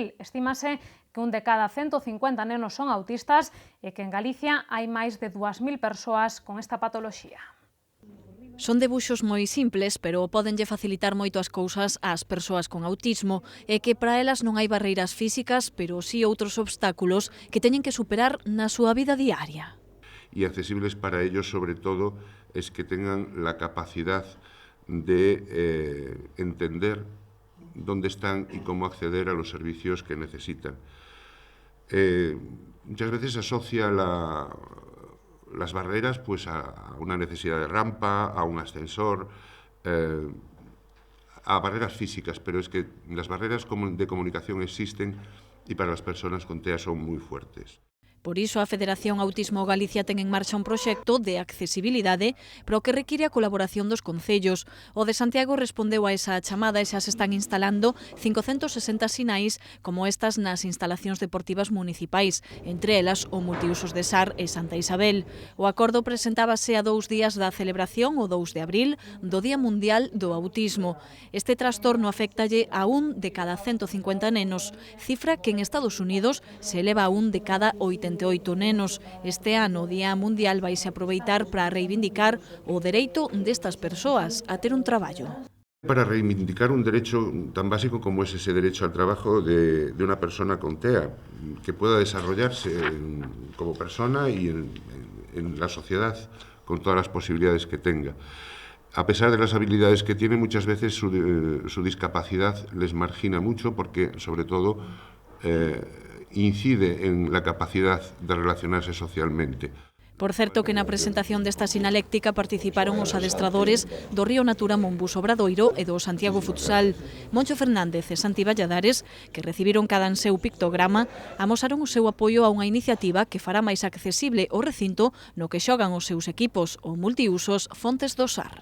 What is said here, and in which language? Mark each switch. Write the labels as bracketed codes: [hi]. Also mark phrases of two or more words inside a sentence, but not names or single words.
[gl] Estímase que un de cada 150 nenos son autistas e que en Galicia hai máis de 2.000 persoas con esta patoloxía. Son debuxos moi simples, pero podenlle facilitar moito as cousas ás persoas con autismo e que para elas non hai barreiras físicas, pero sí outros obstáculos que teñen que superar na súa vida diaria. [es] Y accesibles para ellos, sobre todo, es que tengan la capacidad de entender dónde están y cómo acceder a los servicios que necesitan. Muchas veces se asocia las barreras pues a una necesidad de rampa, a un ascensor, a barreras físicas, pero es que las barreras de comunicación existen y para las personas con TEA son muy fuertes. [gl] Por iso, a Federación Autismo Galicia ten en marcha un proxecto de accesibilidade pero que require a colaboración dos concellos. O de Santiago respondeu a esa chamada e xa se están instalando 560 sinais como estas nas instalacións deportivas municipais, entre elas o multiusos de Sar e Santa Isabel. O acordo presentábase a 2 días da celebración, o 2 de abril, do Día Mundial do Autismo. Este trastorno afectalle a un de cada 150 nenos, cifra que en Estados Unidos se eleva a un de cada 88 nenos. Este ano o Día Mundial vaise aproveitar para reivindicar o dereito destas persoas a ter un traballo. [es] Para reivindicar un derecho tan básico como es ese derecho al trabajo de una persona con TEA, que pueda desarrollarse como persona y en la sociedad con todas las posibilidades que tenga. A pesar de las habilidades que tiene, muchas veces su discapacidad les margina mucho porque, sobre todo, incide en la capacidad de relacionarse socialmente. [gl] Por certo que na presentación desta sinaléctica participaron os adestradores do Río Natura Monbus Obradoiro e do Santiago Futsal. Moncho Fernández e Santi Valladares, que recibiron cada en seu pictograma, amosaron o seu apoio a unha iniciativa que fará máis accesible o recinto no que xogan os seus equipos, o multiusos Fontes do Sar.